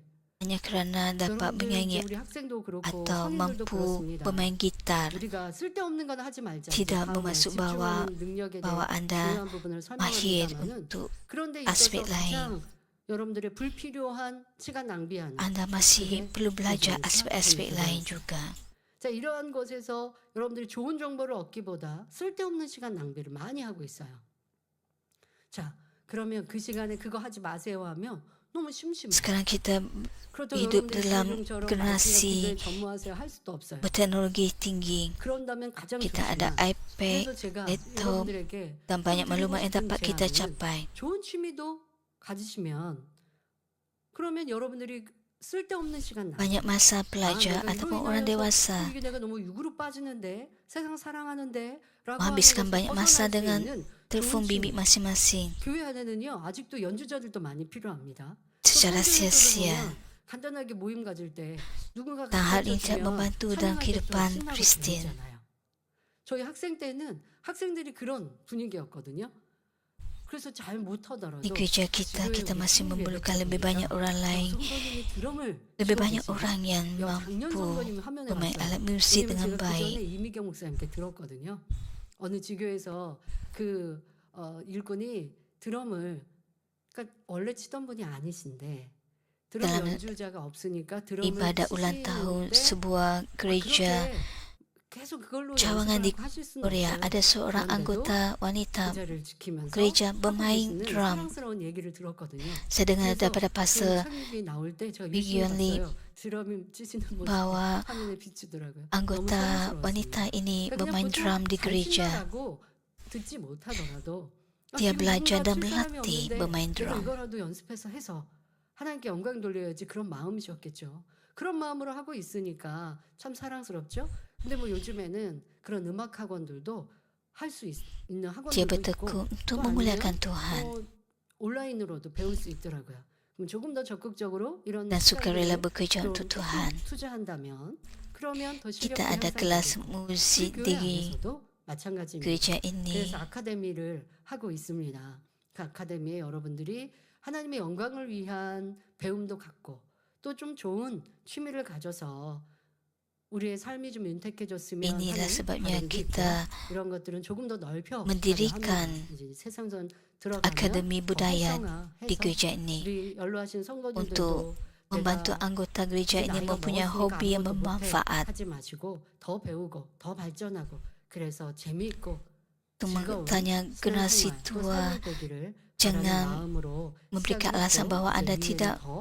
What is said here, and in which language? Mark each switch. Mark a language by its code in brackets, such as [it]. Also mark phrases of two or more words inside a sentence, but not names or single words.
[ms] Hanya kerana dapat [ko] 여러분들 [ms] menyanyi [ko] 이제 우리 학생도 그렇고 [ms] atau [ko] 성인들도 [ms] mampu [ko] 그렇습니다. [ms] bermain gitar [ko] 우리가 쓸데없는 건 하지 말자. [ms] tidak [ko] 다음에 [ms] bermaksud bahwa [ko] 집중하는 능력에 [ms] bahwa [ko] 대해 [ms] Anda [ko] 중요한 부분을 [ms] mahir [ko] 설명합니다만은 [ms] untuk [ko] 그런데 [ms] aspek [ko] 있어서 [ms] lain. [ko] 가장 여러분들의 불필요한 시간 낭비하는 [ms] Anda masih [ko] 그게 [ms] perlu belajar [ko] 요즘에 [ms] aspek-aspek [ko] 스마트폰이 [ms] lain [ko] 들어있어요. [ms] juga. [ko] 자, 이러한 것에서 여러분들이 좋은 정보를 얻기보다 쓸데없는 시간 낭비를 많이 하고 있어요. 자, 그러면 그 시간에 그거 하지 마세요 하면 너무 심심해요. [ms] Sekarang kita [ko] 그렇다고 [ms] hidup [ko] 여러분들이 [ms] dalam [ko] 지금처럼 [ms] generasi [ko] 말씀과 기도에 전무하세요 할 수도 없어요. [ms] berteknologi tinggi. [ko] 그런다면 가장 [ms] Kita ada [ko] 좋지만 [ms] iPad, [ko] 그래서 제가 [ms] laptop [ko] 여러분들에게 [ms] dan banyak [ko] 좀 드리고 [ms] maklumat yang [ko] 싶은 [ms] dapat kita [ko] 제안은 [ms] capai. [ko] 좋은 취미도 가지시면 그러면 여러분들이 쓸데없는 시간 낭비. [ms] Banyak masa pelajar [ko] 내가 [ms] ataupun [ko] 이거 [ms] orang [ko] 인하여서 [ms] dewasa [ko] 이게 내가 너무 육으로 빠지는데 세상 사랑하는데 라고 [ms] menghabiskan [ko] 하는 [ms] banyak [ko] 것을 [ms] masa [ko] 벗어날 수 [ms] dengan [ko] 있는 [ms] telefon [ko] 좋은 [ms] bimbit [ko] 취미. [ms] masing-masing [ko] 교회 안에는요 아직도 연주자들도 많이 필요합니다. [ms] secara [ko] 성교에서도 [ms] sia-sia. [ko] 보면 간단하게 모임 가질 때 누군가 [ms] Dan hal ini [ko] 가르쳐 [ms] tidak [ko] 주면 [ms] membantu dalam [ko] 찬양할 때 더 [ms] kehidupan [ko] 신나고 [ms] Kristian. [ko] 재밌잖아요. 저희 학생 때는 학생들이 그런 분위기였거든요. 그래서 잘 못하더라도 [ms] Di gereja kita, kita masih memerlukan lebih banyak orang lain, [ko] 성도님이 드럼을 [ms] lebih [ko] 치고 [ms] banyak [ko] 계시면 [ms] orang yang [ko] 작년 [ms] mampu [ko] 성도님 화면에 [ms] bermain [ko] 봤어요. [ms] alat musik [ko] 왜냐면 [ms] dengan [ko] 제가 그 전에 [ms] baik. [ko] 이미경 목사님께 들었거든요. 어느 지교에서 그 일꾼이 드럼을 그러니까 원래 치던 분이 아니신데 드럼 [ms] Dalam [ko] 연주자가 없으니까 드럼을 [ms] Ibadat ulang tahun [ko] 치시는데 [ms] sebuah gereja [ko] 그렇게 계속 그걸로 [ms] cawangan di [ko] 연습을 하실 수는 [ms] Korea, [ko] 없어요. [ms] ada seorang [ko] 그런데도 [ms] anggota wanita [ko] 그 자리를 지키면서 [ms] gereja [ko] 하고 [ms] bermain [ko] 계시는 [ms] drum. [ko] 사랑스러운 얘기를 들었거든요. [ms] Saya dengar [ko] 그래서 [ms] daripada [ko] 그 [ms] pastor [ko] 설교가 나올 때 제가 [ms] Vivian [ko] 유심히 [ms] Lee [ko] 봤어요. 드럼 치시는 모습이 [ms] bahwa [ko] 화면에 비추더라고요. 너무 [ms] anggota [ko] 사랑스러웠습니다. [ms] wanita ini [ko] 그냥 [ms] bermain [ko] 보통 [ms] drum di gereja. [ko] 가르친다라고 듣지 못하더라도 [ms] Dia [ko] 지금 [ms] belajar [ko] 누군가 [ms] dan [ko] 칠 사람이 [ms] berlatih [ko] 없는데 [ms] bermain [ko] 내가 [ms] drum. [ko] 이거라도 연습해서 해서 하나님께 영광 돌려야지 그런 마음이셨겠죠. 그런 마음으로 하고 있으니까 참 사랑스럽죠. 근데 뭐 요즘에는 그런 음악 학원들도 할 수 있는 [ms] Dia [ko] 학원들도 있고 [ms] bertekun untuk [ko] 또 [ms] memuliakan [ko] 아니면 [ms] Tuhan [ko] 온라인으로도 배울 수 있더라고요. 그럼 조금 더 적극적으로 이런 [ms] dan sukarela [ko] 시간들을 [ms] bekerja [ko] 좀 [ms] untuk Tuhan. [ko] 투자한다면 그러면 더 실력도 [ms] Kita ada kelas [ko] 향상되고 우리 [ms] musik [ko] 교회 [ms] di [ko] 안에서도 마찬가지입니다. [ms] gereja ini. [ko] 그래서 아카데미를 하고 있습니다. 그 아카데미에 여러분들이 하나님의 영광을 위한 배움도 갖고 또 좀 좋은 취미를 가져서 우리의 삶이 좀 윤택해졌으면 [ms] Inilah [ko] 하는 [ms] sebabnya [ko] 바람도 있고요. [ms] kita [ko] 이런 것들은 조금 더 넓혀 [ms] mendirikan [ko] 이제 세상선 들어가면 [ms] akademi [ko] 더 [ms] budaya [ko] 활성화해서 [ms] di gereja ini [ko] 우리 연로하신 성도님들도 [ms] untuk membantu [ko] 내가 [ms] anggota gereja ini [ko] 나이가 [ms] mempunyai [ko] 먹었으니까 [ms] hobi yang [ko] 아무것도 못해 [ms] bermanfaat [ko] 하지 마시고 더 배우고 더 발전하고 그래서 재미있고 [ms] untuk [ko] 즐거운 [ms] tanya generasi [ko] 신앙생활, 또 [ms] tua [ko] 삶이 되기를 [ms] jangan [ko] 바라는 마음으로 [ms] memberikan [ko] 시작을 [ms] alasan [ko] 하고 [ms] bahwa [ko] 이제 [ms] Anda [ko] 이후에는 [ms] tidak [ko] 더